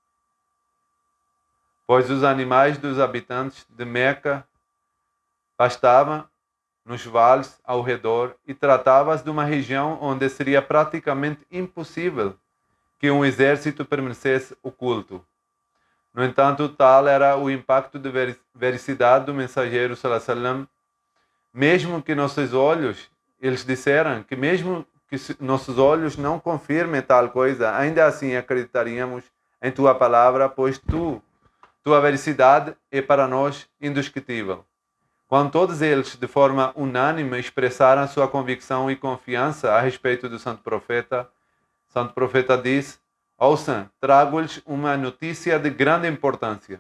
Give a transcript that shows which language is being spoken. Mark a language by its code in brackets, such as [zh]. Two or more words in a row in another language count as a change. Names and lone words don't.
[pt] Pois os animais dos habitantes de Meca pastavam nos vales ao redor e tratava-se de uma região onde seria praticamente impossível que um exército permanecesse oculto. No entanto, tal era o impacto de veracidade do mensageiro [ar] صلى الله عليه وسلم, [pt] mesmo que nossos olhos, eles disseram que mesmo que nossos olhos não confirmem tal coisa, ainda assim acreditaríamos em tua palavra, pois tua veracidade é para nós indiscutível. Quando todos eles, de forma unânime, expressaram sua convicção e confiança a respeito do Santo Profeta disse: ouçam, trago-lhes uma notícia de grande importância.